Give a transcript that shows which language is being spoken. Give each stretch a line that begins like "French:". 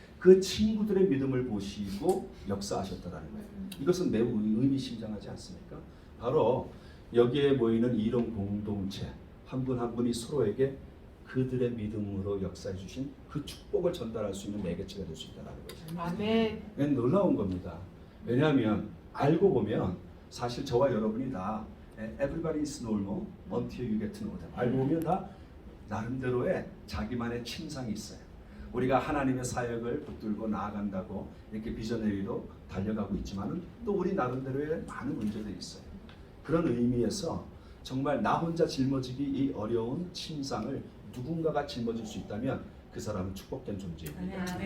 Korean: 그 친구들의 믿음을 보시고 역사하셨다라는 거예요. 이것은 매우 의미심장하지 않습니까? 바로 여기에 모이는 이런 공동체 한 분 한 분이 서로에게 그들의 믿음으로 역사해 주신 그 축복을 전달할 수 있는 매개체가 될 수 있다는 거죠. 아멘. 놀라운 겁니다. 왜냐하면 알고 보면 사실 저와 여러분이 다
English: everybody is normal until you get to know them.
Korean: 알고 보면 다 나름대로의 자기만의 침상이 있어요. 우리가 하나님의 사역을 붙들고 나아간다고 이렇게 비전회의로 달려가고 있지만은 또 우리 나름대로의 많은 문제들이 있어요. 그런 의미에서 정말 나 혼자 짊어지기 이 어려운 침상을 누군가가 짊어질 수 있다면 그 사람은 축복된 존재입니다.